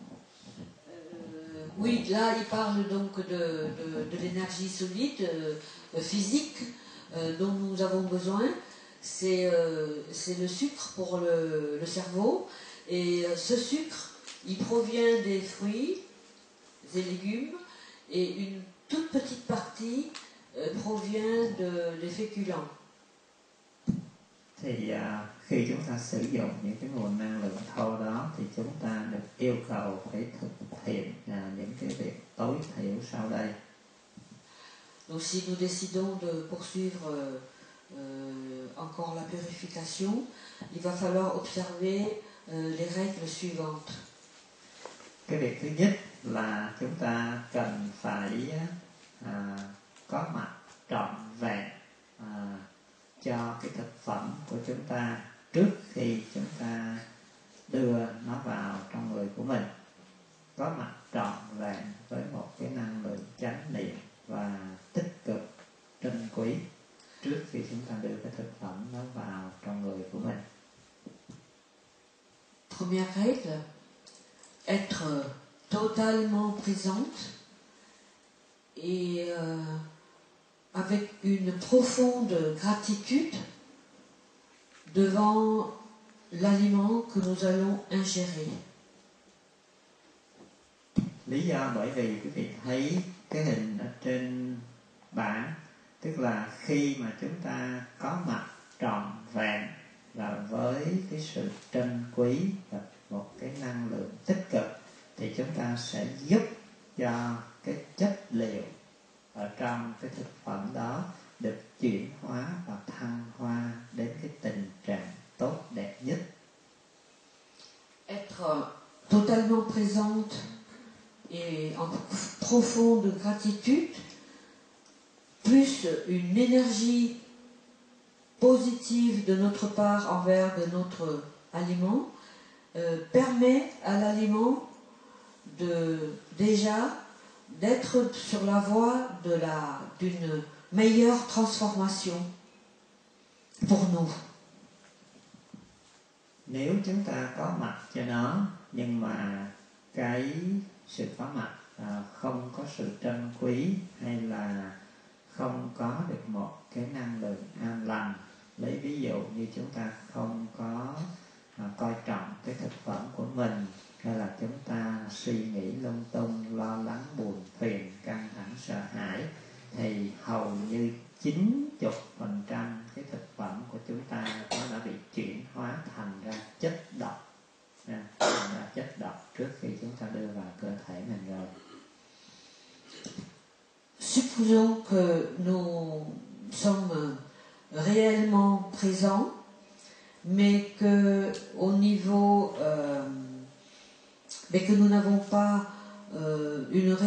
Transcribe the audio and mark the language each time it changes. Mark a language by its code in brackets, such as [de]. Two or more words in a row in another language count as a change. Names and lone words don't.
[fr] Oui, là il parle donc de l'énergie solide, physique, dont nous avons besoin. C'est le sucre pour le cerveau, et ce sucre, il provient des fruits et légumes, et une toute petite partie provient des féculents. [vi] Thì khi chúng ta sử dụng những cái nguồn năng lượng thô đó thì chúng ta được yêu cầu phải thực hiện những cái việc tối thiểu sau đây. [fr] Donc si nous décidons de poursuivre encore la purification, il va falloir observer les règles suivantes. [vi] Cái việc thứ nhất là chúng ta cần phải có mặt trọn vẹn cho cái thực phẩm của chúng ta trước khi chúng ta đưa nó vào trong người của mình. Có mặt trọn vẹn với một cái năng lượng chánh niệm và tích cực trân quý trước khi chúng ta đưa cái thực phẩm nó vào trong người của mình. [fr] Première règle, être totalement présente et avec une profonde gratitude devant l'aliment que nous allons ingérer. [vi] Lý do bởi vì quý vị thấy cái hình ở trên bảng, tức là khi mà chúng ta có mặt trọn vẹn và với cái sự trân quý và một cái năng lượng tích cực, thì chúng ta sẽ giúp cho cái chất liệu ở trong cái thực phẩm đó được chuyển hóa và thăng hoa đến cái tình trạng tốt đẹp nhất. [fr] Être totalement présente et en profonde gratitude, plus une énergie positive de notre part envers de notre aliment, permet à l'aliment d'être sur la voie d'une meilleure transformation pour nous. [vi] Nếu chúng ta có mặt cho nó, nhưng mà cái sự có mặt không có sự trân quý, hay là không có được một cái năng lượng an lành, lấy ví dụ như chúng ta không có coi trọng cái thực phẩm của mình, hay là chúng ta suy nghĩ lung tung, lo lắng, buồn phiền, căng thẳng, sợ hãi, thì hầu như 90% cái thực phẩm của chúng ta nó đã bị chuyển hóa thành ra chất độc, thành ra chất độc trước khi chúng ta đưa vào cơ thể mình rồi. [fr] Supposons que nous sommes réellement présents, mais que au niveau mais que nous n'avons pas une